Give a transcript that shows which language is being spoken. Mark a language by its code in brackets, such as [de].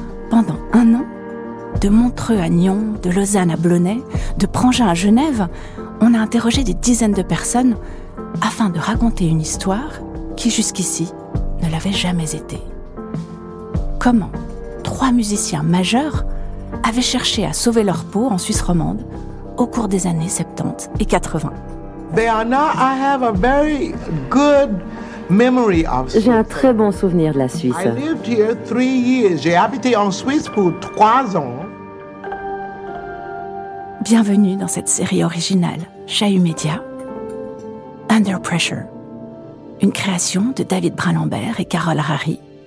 [fr] Pendant 1 an, de Montreux à Nyon, de Lausanne à Blonay, de Prangin à Genève, on a interrogé des dizaines de personnes afin de raconter une histoire qui jusqu'ici ne l'avait jamais été. Comment 3 musiciens majeurs avaient cherché à sauver leur peau en Suisse romande au cours des années 70 et 80. [en] I have a very good memory of Sweden. [fr] J'ai un très bon souvenir de la Suisse. [en] I lived here 3 years. [fr] J'ai habité en Suisse pour 3 ans. Bienvenue dans cette série originale Chahut Média, Under Pressure, une création de David Brun-Lambert et Carole Harary.